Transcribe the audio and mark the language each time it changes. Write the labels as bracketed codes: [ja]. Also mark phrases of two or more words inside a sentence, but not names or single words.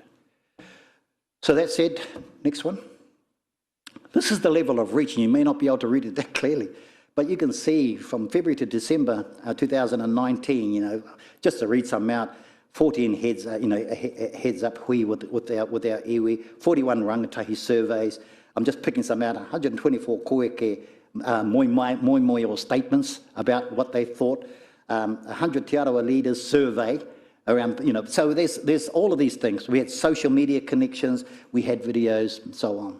[en] So that said, next one. This is the level of reach, and you may not be able to read it that clearly, but you can see from February to December 2019, just to read some out, 14 heads, heads up hui with our iwi, 41 rangatahi surveys. I'm just picking some out, 124 [mi] koeke moi [en] or statements about what they thought, 100 Te Arawa leaders survey around, so there's all of these things. We had social media connections, we had videos, and so on.